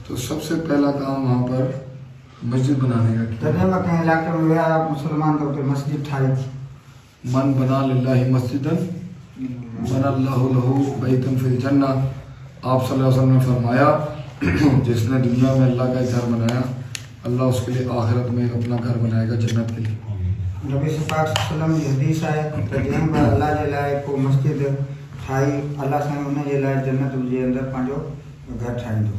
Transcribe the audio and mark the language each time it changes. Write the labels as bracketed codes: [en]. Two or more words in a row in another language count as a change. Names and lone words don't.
[ur] سب سے پہلا کام وہاں پر مسجد بنانے کا کیا؟ [sd] جڏहिं मां कंहिं इलाइक़े में विया मुस्लमान त उते मस्जिद ठाही थी. [ar] من بنا للہ مسجدا بنا اللہ لہو بیتن فی الجنہ. [ur] آپ [ar] صلی اللہ علیہ وسلم [ur] نے فرمایا جس نے دنیا میں اللہ کا ایک گھر بنایا اللہ اس کے لیے آخرت میں اپنا گھر بنائے گا جنت کے لیے. [sd] نبی پاک [ar] صلی اللہ علیہ وسلم [sd] جی حدیث ہے کہ جنہیں با اللہ جے لائے کو مسجد ٹھائی اللہ سے انہیں جے لائے جنت جے اندر پانچو گھر ٹھائی دو.